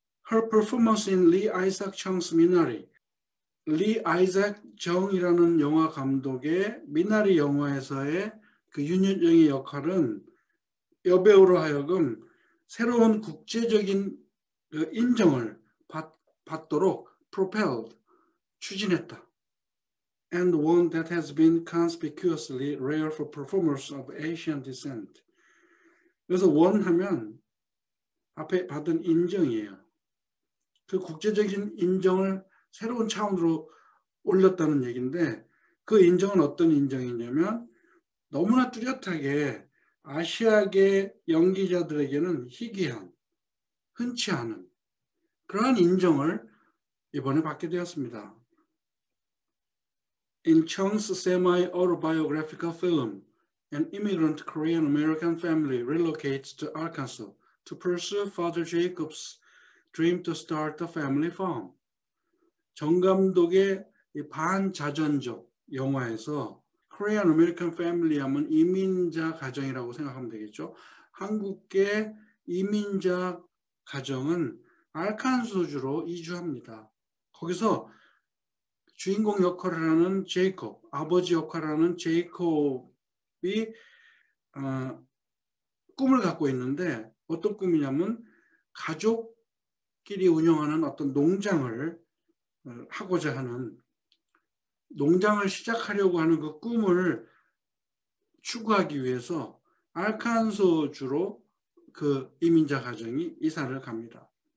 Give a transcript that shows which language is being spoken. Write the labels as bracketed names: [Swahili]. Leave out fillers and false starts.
[English] her performance in Lee Isaac Chung's Minari, [Korean] 리 아이작 정이라는 영화 감독의 미나리 영화에서의 그 윤여정의 역할은 여배우로 하여금 새로운 국제적인 인정을 받도록 propelled, 추진했다. [English] And one that has been conspicuously rare for performers of Asian descent. [Korean] 그래서 원하면 앞에 받은 인정이에요. 그 국제적인 인정을 새로운 차원으로 올렸다는 얘기인데 그 인정은 어떤 인정이냐면 너무나 뚜렷하게 아시아계 연기자들에게는 희귀한, 흔치 않은 그러한 인정을 이번에 받게 되었습니다. [English] In Chung's semi-autobiographical film, an immigrant Korean-American family relocates to Arkansas to pursue Father Jacob's dream to start a family farm. [Korean] 정 감독의 반자전적 영화에서 [English] Korean American Family [Korean] 하면 이민자 가정이라고 생각하면 되겠죠. 한국계 이민자 가정은 알칸소주로 이주합니다. 거기서 주인공 역할을 하는 제이콥, 아버지 역할을 하는 제이콥이 꿈을 갖고 있는데 어떤 꿈이냐면 가족끼리 운영하는 어떤 농장을 하고자 하는, 농장을 시작하려고 하는 그 꿈을 추구하기 위해서 알칸소주로 그 이민자 가정이 이사를 갑니다.